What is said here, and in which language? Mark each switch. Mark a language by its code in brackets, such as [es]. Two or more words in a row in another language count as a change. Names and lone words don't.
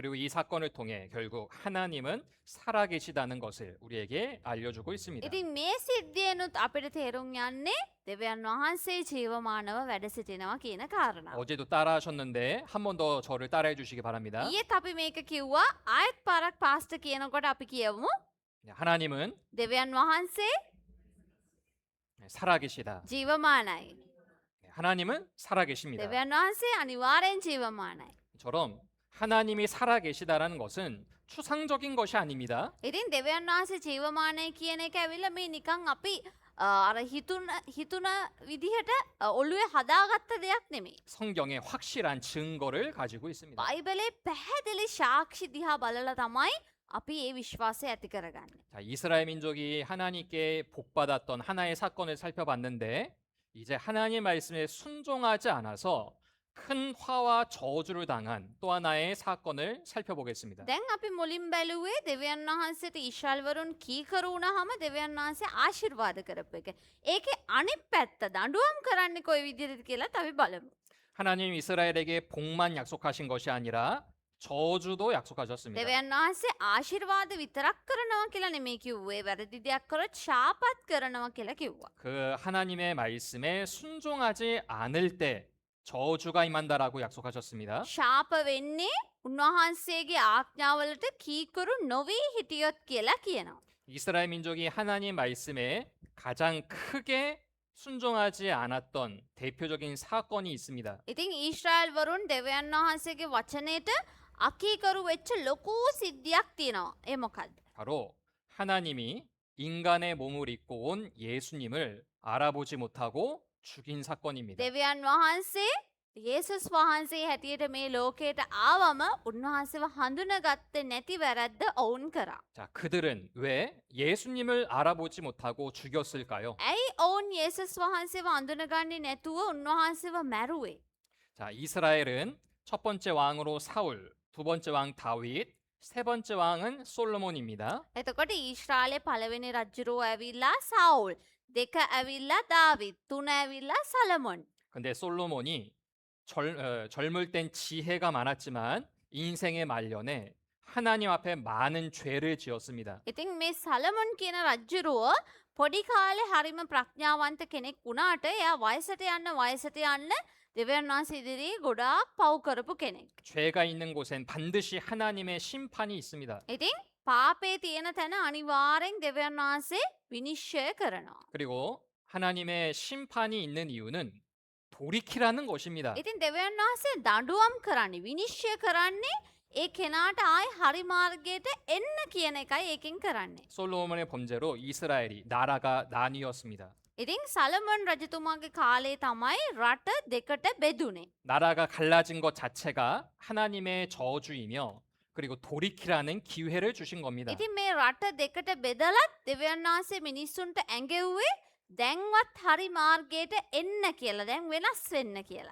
[ko] 그리고 이 사건을 통해 결국 하나님은 살아계시다는 것을 우리에게 알려주고 있습니다. [si] ඉතින් මේ සිද්ධියනුත් අපිට තේරුම් යන්නේ දෙවියන් වහන්සේ ජීවමානව වැඩ සිටිනවා කියන කාරණා. [ko] 어제도 따라하셨는데 한 번 더 저를 따라해 주시기 바랍니다. [si] ඊයේත් අපි මේක කිව්වා ආයෙත් පාරක් පාස්ට කියනකොට අපි කියමු [ko] 하나님은 [si] දෙවියන් වහන්සේ [ko] 살아계시다. [si] ජීවමානයි. [ko] 하나님은 살아계십니다. [si] දෙවියන් වහන්සේ අනිවාර්යෙන් ජීවමානයි. [ko] 처럼 하나님이 살아계시다라는 것은 추상적인 것이 아닙니다. [si] ඉතින් දෙවියන් වහන්සේ ජීවමානයි කියන එක ඇවිල්ලා මේ නිකන් අපි අර හිතුන විදිහට ඔළුවේ හදාගත්ත දෙයක් නෙමෙයි. [ko] 성경에 확실한 증거를 가지고 있습니다. [si] බයිබලේ පැහැදිලි සාක්ෂි දිහා බලලා තමයි අපි ඒ විශ්වාසය ඇති කරගන්නේ. [ko] 자, 이스라엘 민족이 하나님께 복받았던 하나의 사건을 살펴봤는데 이제 하나님 말씀에 순종하지 않아서 큰 화와 저주를 당한 또 하나의 사건을 살펴보겠습니다. [si] දැන් අපි මුලින් බැලුවේ දෙවියන් වහන්සේට ඊශ්‍රායල් වරුන් කීකරු වුණාම දෙවියන් වහන්සේ ආශිර්වාද කරපු එක. ඒකේ අනිත් පැත්ත දඬුවම් කරන්නේ කොයි විදිහටද කියලාත් අපි බලමු. [ko] 하나님 이스라엘에게 복만 약속하신 것이 아니라 저주도 약속하셨습니다. [si] දෙවියන් වහන්සේ ආශිර්වාද විතරක් කරනවා කියලා නෙමෙයි කිව්වේ. වැරදි දෙයක් කරොත් ශාපත් කරනවා කියලා කිව්වා. [ko] 그 하나님의 말씀에 순종하지 않을 때 저주가 임한다라고 약속하셨습니다. [si] ශාප වෙන්නේ උන්වහන්සේගේ ආඥාවලට කීකරු නොවී හිටියොත් කියලා කියනවා. [ko] 이스라엘 민족이 하나님 말씀에 가장 크게 순종하지 않았던 대표적인 사건이 있습니다. [si] ඉතින් ඊශ්‍රායල් වරුන් දෙවියන් වහන්සේගේ වචනයට අකීකරු වෙච්ච ලොකු සිද්ධියක් තියෙනවා. ඒ මොකද්ද? [ko] 바로 하나님이 인간의 몸을 입고 온 예수님을 알아보지 못하고 죽인 사건입니다. [si] දෙවියන් වහන්සේ යේසුස් වහන්සේ හැටියට මේ ලෝකයට ආවම උන්වහන්සේව හඳුනගත්තේ නැති වැරැද්ද ඔවුන් කරා. [ko] 자, 그들은 왜 예수님을 알아보지 못하고 죽였을까요? [si] ඇයි ඔවුන් යේසුස් වහන්සේව අඳුනගන්නේ නැතුව උන්වහන්සේව මැරුවේ? [ko] 자, 이스라엘은 첫 번째 왕으로 사울, 두 번째 왕 다윗, 세 번째 왕은 솔로몬입니다. [si] එතකොට ඊශ්‍රායලයේ පළවෙනි රජුරෝ ඇවිල්ලා සවුල්, දෙක ඇවිල්ලා 다윗, තුන ඇවිල්ලා සලමොන්. [ko] 근데 솔로몬이 젊을 땐 지혜가 많았지만 인생의 말년에 하나님 앞에 많은 죄를 지었습니다. [si] ඉතින් මේ සලමොන් කියන රජුරුව පොඩි කාලේ හරිම ප්‍රඥාවන්ත කෙනෙක් වුණාට එයා වයසට යන්න දෙවියන් වහන්සේ ඉදිරියේ ගොඩාක් පව් කරපු කෙනෙක්. [ko] 죄가 있는 곳엔 반드시 하나님의 심판이 있습니다. [si] ඉතින් පාපේ තියෙන තැන අනිවාර්යෙන් දෙවියන් වහන්සේ විනිශ්චය කරනවා. [ko] 그리고 하나님의 심판이 있는 이유는 돌이키라는 것입니다. [si] ඉතින් දෙවියන් වහන්සේ දඬුවම් කරන්නේ විනිශ්චය කරන්නේ ඒ කෙනාට ආයි හරි මාර්ගයට එන්න කියන එකයි ඒකෙන් කරන්නේ. [ko] 솔로몬의 범죄로 이스라엘이 나라가 나뉘었습니다. [si] ඉතින් සලමොන් රජතුමාගේ කාලේ තමයි රට දෙකට බෙදුනේ. [ko] 나라가 갈라진 것 자체가 하나님의 저주이며 그리고 돌이키라는 기회를 주신 겁니다. [si] ඉතින් මේ රට දෙකට බෙදලත් දෙවියන් වහන්සේ මිනිස්සුන්ට ඇඟෙව්වේ දැන්වත් හරි මාර්ගයට එන්න කියලා, දැන් වෙනස් වෙන්න කියලා.